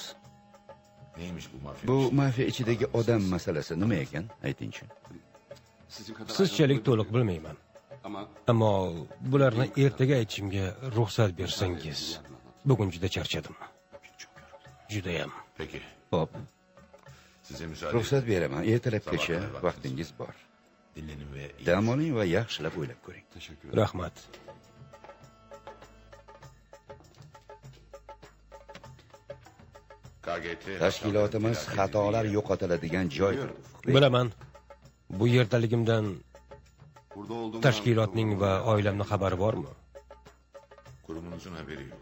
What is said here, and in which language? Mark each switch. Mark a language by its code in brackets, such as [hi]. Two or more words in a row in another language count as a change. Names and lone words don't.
[uz] Bu mafiya ichidagi odam masalasi nima ekan? Aytingchi. Sizchalik to'liq bilmayman. Ammo bularni ertaga aytishimga ruxsat bersangiz. Bugun juda charchadim. Judayam. [tr] Peki. [uz] Hop, [tr] Size müsaade [uz] ruxsat beraman. Ertalabgacha vaqtingiz bor. [tr] dinlenin ve [uz] Dam oling va yaxshilab o'ylab ko'ring. Rahmat. KGT Tashkilotimiz xatolar yo'qotiladigan joydir. Bilaman. Bu yerdaligimdan tashkilotning va oilamning xabari bormi? [tr] kurumunuzun haberi yok.